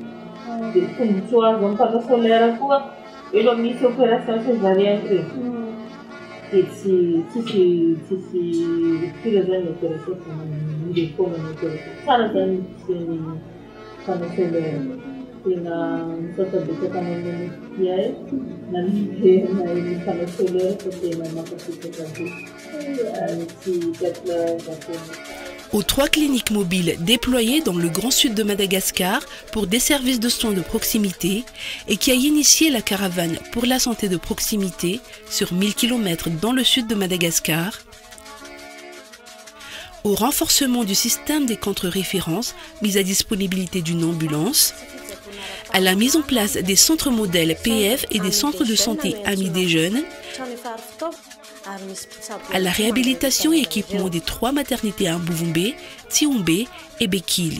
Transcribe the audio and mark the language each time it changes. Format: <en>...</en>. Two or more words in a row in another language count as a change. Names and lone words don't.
<mg>Dia tombotsoa azo amin'ny</mg> <fr>panneau solaire</fr> <mg>koa elo misy</mg> <fr>opération césarienne</fr> <mg>regny dia tsisy rupture zany opération fa mireforme ny opération tsara zany ny</mg> <fr>panneau solaire.</fr> <mg>Tena misasa-betsaka amin'ny fiay na miverina iny</mg> <fr>panneau solaire</fr> <mg>fa tena mampasitaka be.</mg> <fr>Aux 3 cliniques mobiles déployées dans le Grand Sud de Madagascar pour des services de soins de proximité et qui a initié la caravane pour la santé de proximité sur 1000 km dans le sud de Madagascar, au renforcement du système des contre-références mis à disponibilité d'une ambulance, à la mise en place des centres modèles PF et des centres de santé amis des jeunes, à la réhabilitation et équipement des 3 maternités à Bouvumbe, Tsiumbe et Bekili.</fr>